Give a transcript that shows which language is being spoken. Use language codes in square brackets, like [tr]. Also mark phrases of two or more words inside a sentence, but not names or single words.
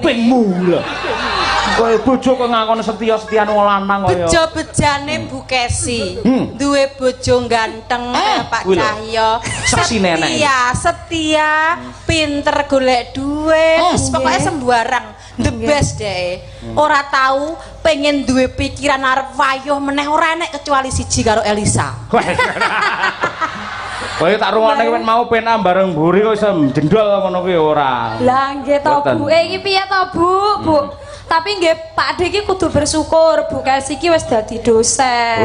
[jv] kupingmu lho. Kowe bojo kok ngakon setia-setiane wong lanang kaya. Bejo-bejane Bu Kesi. Duwe bojo ganteng kaya Pak kuwi lho. Cahyo. Saksi nenek. Setia, pinter golek duit, pokoknya sembarang. [en] The best deh. [jv] Ora tahu pengen duwe pikiran arep wayuh meneh ora enek kecuali siji karo Elisa. Kowe tak rungokne kowe mau penak bareng mburi kok iso jendol ngono kuwi ora. Lah nggih to Boten. Bu. Iki piye to Bu? Bu. Tapi nggih Pak De iki kudu bersyukur Bu Kesi iki wis dadi dosen.